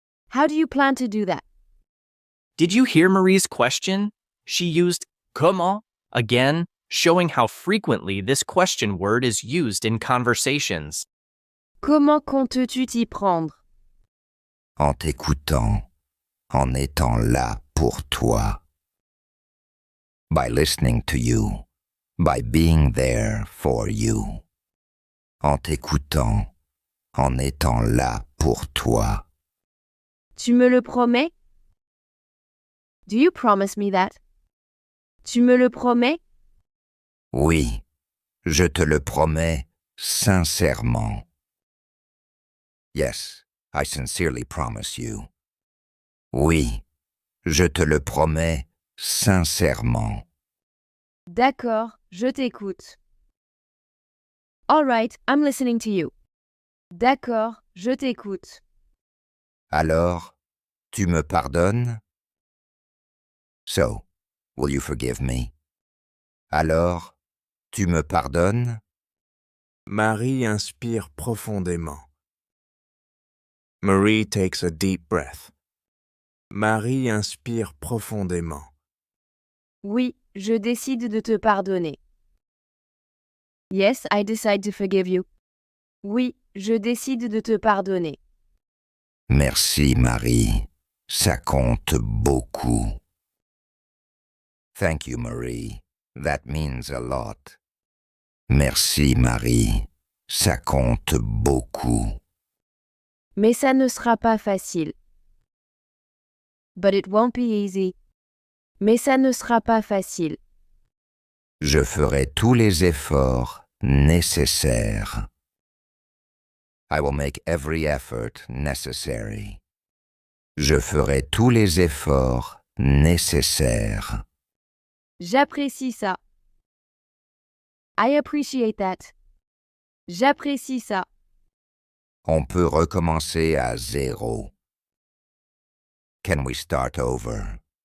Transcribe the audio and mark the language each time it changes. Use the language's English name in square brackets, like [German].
[English] How do you plan to do that? Did you hear Marie's question? She used comment again, showing how frequently this question word is used in conversations. [French] Comment comptes-tu t'y prendre? En t'écoutant, en étant là pour toi. [English] By listening to you, by being there for you. [French] En t'écoutant, en étant là pour toi. Tu me le promets? [English] Do you promise me that? [French] Tu me le promets? Oui, je te le promets sincèrement. [English] Yes, I sincerely promise you. [French] Oui, je te le promets sincèrement. D'accord, je t'écoute. [English] All right, I'm listening to you. [French] D'accord, je t'écoute. Alors, tu me pardonnes? [English] So, will you forgive me? [French] Alors, tu me pardonnes? Marie inspire profondément. [English] Marie takes a deep breath. [French] Marie inspire profondément. Oui, je décide de te pardonner. [English] Yes, I decide to forgive you. [French] Oui, je décide de te pardonner. Merci, Marie. Ça compte beaucoup. [English] Thank you, Marie. That means a lot. [French] Merci, Marie. Ça compte beaucoup. Mais ça ne sera pas facile. [English] But it won't be easy. [French] Mais ça ne sera pas facile. Je ferai tous les efforts nécessaires. [English] I will make every effort necessary. [French] Je ferai tous les efforts nécessaires. J'apprécie ça. [English] I appreciate that. [French] J'apprécie ça. On peut recommencer à zéro. [English] Can we start over?